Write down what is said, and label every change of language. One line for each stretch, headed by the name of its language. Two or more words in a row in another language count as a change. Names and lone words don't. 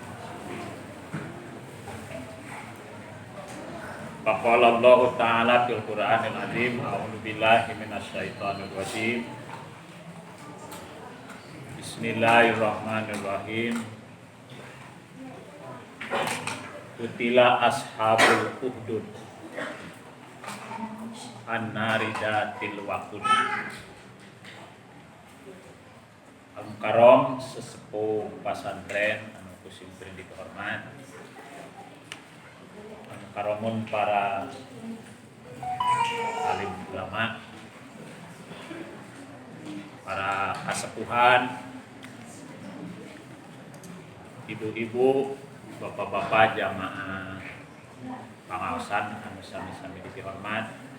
Arabic: فقال الله تعالى في القرآن العظيم أعوذ بالله من الشيطان الرجيم. Bismillahirrahmanirrahim. قتل أصحاب الأخدود النار ذات الوقود.
Sundanese: Al-Mukarram sesepuh pesantren anu kusimpen dihormat. Al-Mukarramun para alim ulama, para kasepuhan, ibu-ibu, bapak-bapak jamaah pangaosan anu sami-sami dihormat.